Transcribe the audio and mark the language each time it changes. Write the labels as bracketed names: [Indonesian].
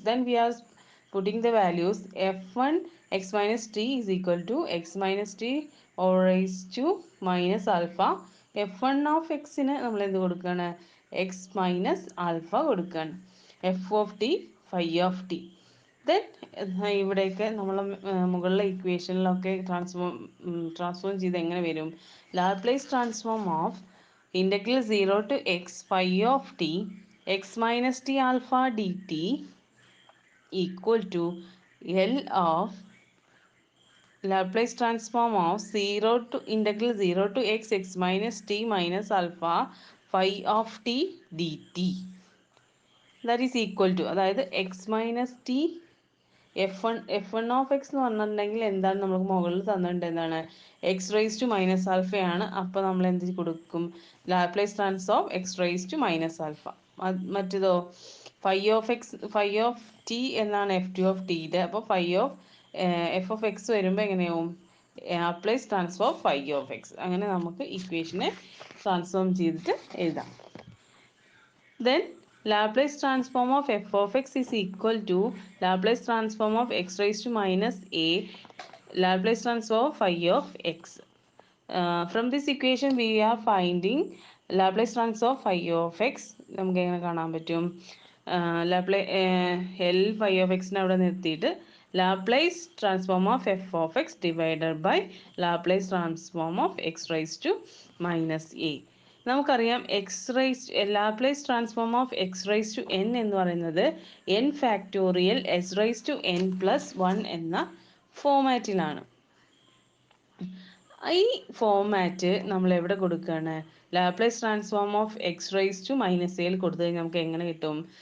[English] Then we are putting the values. F1 x minus t is equal to x minus t or raised to minus alpha. [Malayalam] f1 of x ന് നമ്മൾ എന്ത് കൊടുക്കുകയാണ്? x minus alpha കൊടുക്കുകയാണ്. F of T phi of T. Then ഇവിടെയൊക്കെ നമ്മൾ മുകളിലെ ഇക്വേഷനിലൊക്കെ transform ചെയ്ത് എങ്ങനെ വരും? Laplace transform of integral 0 to X phi of T X minus T alpha D T [English] equal to L of Laplace transform of 0 to integral 0 to x x minus t minus alpha phi of t dt, that is equal to, [Malayalam] അതായത് [English] x minus t f1 of x [Malayalam] എന്ന് പറഞ്ഞിട്ടുണ്ടെങ്കിൽ എന്താണ് നമുക്ക് മുകളിൽ തന്നിട്ടുണ്ട്? എന്താണ്? X raise to minus ആൽഫയാണ്. അപ്പോൾ നമ്മൾ എന്ത് കൊടുക്കും? Laplace trans of X raise to minus alpha. മറ്റേതോ ഫൈ ഓഫ് ടി എന്നാണ് എഫ് ടു ഓഫ് ടിയുടെ. അപ്പോൾ എഫ് ഓഫ് എക്സ് വരുമ്പോൾ എങ്ങനെയാവും? Laplace transform phi of X. അങ്ങനെ നമുക്ക് ഇക്വേഷനെ ട്രാൻസ്ഫോം ചെയ്തിട്ട് എഴുതാം. [English] Then Laplace transform of f of x is equal to Laplace transform of x raised to minus a Laplace transform of phi of x. From this equation we are finding Laplace transform of phi of x. [Malayalam] നമുക്ക് എങ്ങനെ കാണാൻ പറ്റും? [English] L phi of x [Malayalam] നെ അവിടെ നിർത്തിയിട്ട് [English] Laplace transform of f of x divided by Laplace transform of x raised to minus a. [Malayalam] നമുക്കറിയാം Laplace transform of X raise to N എന്ന് പറയുന്നത് N factorial S raise to N plus 1 എന്ന ഫോമാറ്റിലാണ്. ഈ format നമ്മൾ എവിടെ കൊടുക്കുകയാണ്? Laplace transform of X raise to minus എയിൽ കൊടുത്തു കഴിഞ്ഞാൽ നമുക്ക് എങ്ങനെ കിട്ടും?